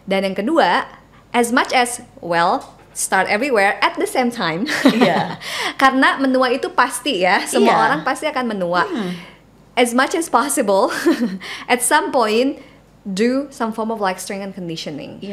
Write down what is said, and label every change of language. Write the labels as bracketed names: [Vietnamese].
[Indonesian] Dan yang kedua, [English] as much as start everywhere at the same time. [Indonesian] Iya. Karena menua itu pasti ya, semua orang pasti akan menua. [English] As much as possible, at some point do some form of like strength and conditioning.